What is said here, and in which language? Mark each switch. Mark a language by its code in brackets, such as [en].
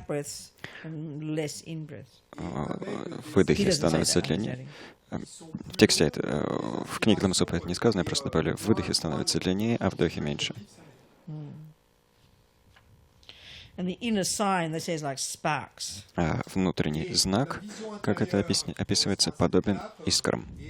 [en] out breaths and less in breaths. [ru] выдохи становятся длиннее. В тексте в книге Лама Сопа это не сказано, я просто добавлю, выдохи становятся длиннее, а вдохи меньше. [en] And the inner sign that says like sparks. [ru] А внутренний знак, как это описывается, подобен искрам.